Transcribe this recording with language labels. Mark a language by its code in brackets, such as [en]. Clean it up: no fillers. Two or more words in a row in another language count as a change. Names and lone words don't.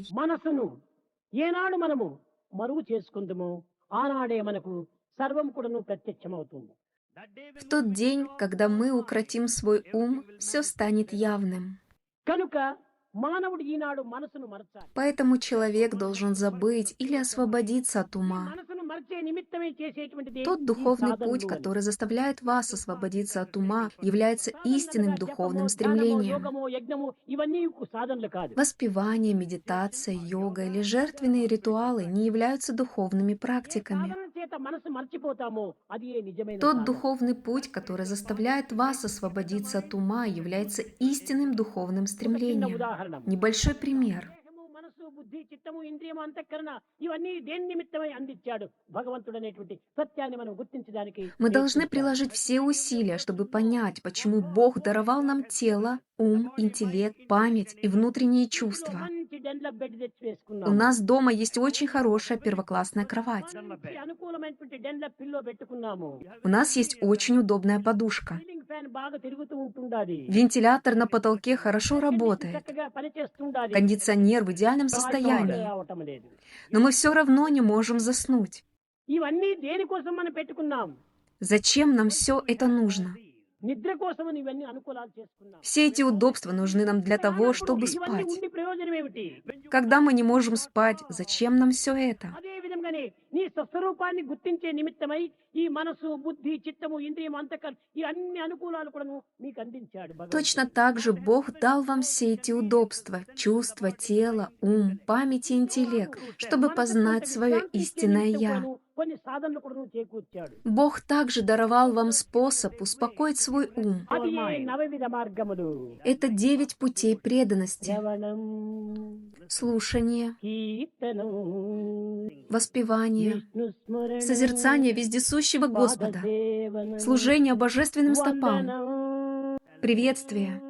[te] మనసును ఏనాడు మనము మరుగు చేసుకుందామో ఆనాడే మనకు సర్వం కూడాను ప్రత్యక్షమవుతుంది. [ru] В тот день, когда мы укротим свой ум, все станет явным. [te] కనుక మానవుడు ఈనాడు మనసును మరచాలి. [ru] Поэтому человек должен забыть или освободиться от ума. [te] మనసును మరచే నిమిత్తమే చేసేటువంటిది [ru] Тот духовный путь, который заставляет вас освободиться от ума, является истинным духовным стремлением. [te] యోగము యజ్ఞము ఇవన్నీ సాధనలు కాదు. [ru] Воспевание, медитация, йога или жертвенные ритуалы не являются духовными практиками. [te] సాధన చేత మనసు మర్చిపోతామో అది నిజమైన [ru] Тот [te] సాధన. [ru] духовный путь, который заставляет вас освободиться от ума, является истинным духовным [te] చిన్న [ru] стремлением. [te] ఉదాహరణ. [ru] Небольшой пример. [te] దేహము, మనసు, బుద్ధి, చిత్తము, ఇంద్రియము, అంతఃకరణ ఇవన్నీ దేని నిమిత్తమై అందించాడు భగవంతుడు అనేటువంటి సత్యాన్ని మనం గుర్తించడానికి [ru] Мы должны приложить все усилия, чтобы понять, почему Бог даровал нам тело, ум, интеллект, память и внутренние чувства. [te] మంచి డెన్ల బెడ్ తెచ్చి [ru] У [te] వేసుకున్నాం. [ru] нас дома есть очень хорошая первоклассная кровать. [te] మంచి అనుకూలమైనటువంటి డెన్ల పిల్లో పెట్టుకున్నాము. [ru] У нас есть очень удобная подушка. [en] ceiling fan [te] బాగా తిరుగుతూ ఉంటుండాలి. [ru] Вентилятор на потолке хорошо работает. [te] చక్కగా పనిచేస్తుండాలి. [ru] Кондиционер в идеальном состоянии. [te] రావటం లేదు. [ru] Но мы все равно не можем заснуть. [te] ఇవన్నీ దేనికోసం మనం పెట్టుకున్నాం? [ru] Зачем нам все это нужно? [te] నిద్ర కోసం ఇవన్నీ అనుకూలాలు చేసుకున్నాం. [ru] Все эти удобства нужны нам для того, чтобы [te] ఇవన్నీ [ru] спать. [te] ఉండి ప్రయోజనం ఏమిటి? [ru] Когда мы не можем спать, зачем нам все это? [te] అదే విధంగానే నీ స్వస్వరూపాన్ని గుర్తించే నిమిత్తమై ఈ మనసు, బుద్ధి, చిత్తము, ఇంద్రియం, అంతఃకరణ ఈ అన్ని అనుకూలాలు కూడా మీకు అందించాడు భగవంతుడు. [ru] Точно так же Бог дал вам все эти удобства, чувства, тело, ум, память и интеллект, чтобы познать свое истинное «Я». [te] కొన్ని సాధనలు కూడా చేకూర్చాడు. [ru] Бог также даровал вам способ успокоить свой ум. [te] అది నవవిధ మార్గములు. [ru] Это 9 путей преданности. [te] శ్రవణం, [ru] Слушание, [te] కీర్తనం, [ru] воспевание, [te] విష్ణుస్మరణం, [ru] созерцание вездесущего Господа, [te] పాదసేవనం, [ru] служение божественным стопам, [te] వందనం, [ru] приветствие,